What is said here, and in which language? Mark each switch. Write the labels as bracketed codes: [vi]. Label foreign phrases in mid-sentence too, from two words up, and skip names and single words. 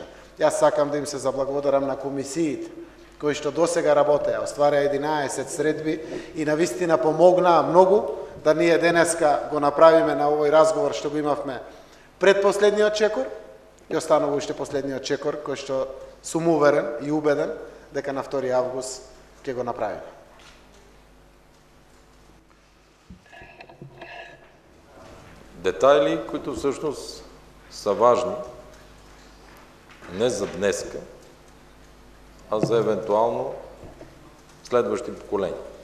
[mk] Јас сакам да им се заблагодарам на комисиите, кои што досега работеа, оствараа 11 средби и навистина помогнаа многу да ние денеска го направиме на овој разговор што го имавме пред последниот чекор, и останува уште последниот чекор, кој што сум уверен и убеден дека на 2 август ќе го направиме. [bg] Детайли, които всъщност са важни не за днеска, а за евентуално следващи поколения.